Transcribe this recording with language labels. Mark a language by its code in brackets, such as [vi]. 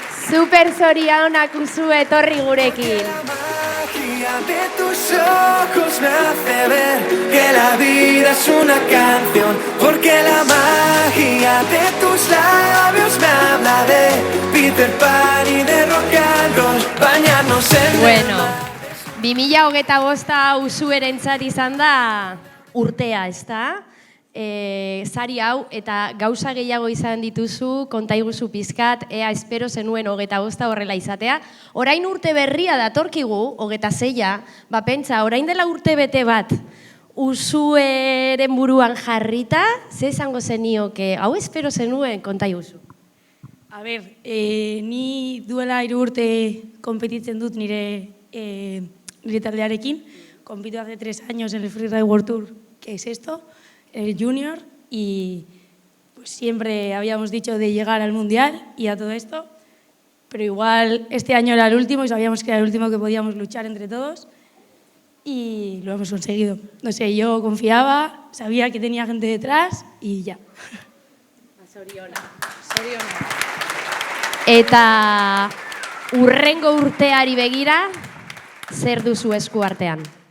[eu] Super zorionak uzu etorri gurekin. [es] De tus ojos me hace ver que la vida es una canción, porque la magia de tus labios me habla de Peter Pan y de rock and roll, bañarnos en [eu] Bueno, 2025 uzuerentzat izan da urtea, ezta? Sari hau eta gauza gehiago izan dituzu, konta iguzu pizkat, ea espero zenuen 25 horrela izatea. Orain urte berria datorkigu, 26, pentsa, orain dela urte bete bat, uzueren buruan jarrita, ze esango zenioke, hau espero zenuen, konta iguzu. A ber, ni duela 3 urte konpetitzen dut nire taldearekin, [es] compito hace 3 años en el Freeride World Tour, que es esto, el Junior, y pues siempre habíamos dicho de llegar al Mundial y a todo esto, pero igual este año era el último y sabíamos que era el último que podíamos luchar entre todos y lo hemos conseguido. No sé, yo confiaba, sabía que tenía gente detrás y ya. [eu] Zoriona. Eta urrengo urteari begira, zer duzu esku artean?